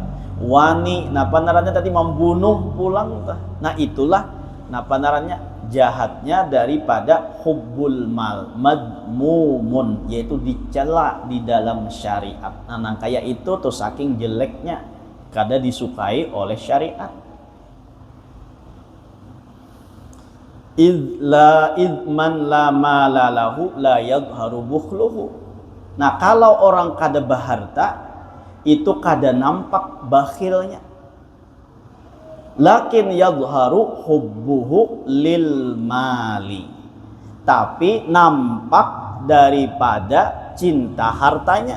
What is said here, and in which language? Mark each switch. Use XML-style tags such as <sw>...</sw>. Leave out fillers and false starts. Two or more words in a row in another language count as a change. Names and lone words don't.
<bjn>Wani napa narannya tadi membunuh pulang tah. Nah, itulah nah panarannya jahatnya daripada</bjn> <ar>حب المال مذموم,</ar> <bjn>yaitu dicela di dalam syariat. Nah kayak itu tuh saking jeleknya kada disukai oleh syariat.</bjn> <ar>من لا مال له لا يضره بخله.</ar> <bjn>Nah kalau orang kada baharta itu kada nampak bakhilnya.</bjn> <ar>لكن يضره حبه للمال,</ar> <bjn>tapi nampak daripada cinta hartanya.</bjn>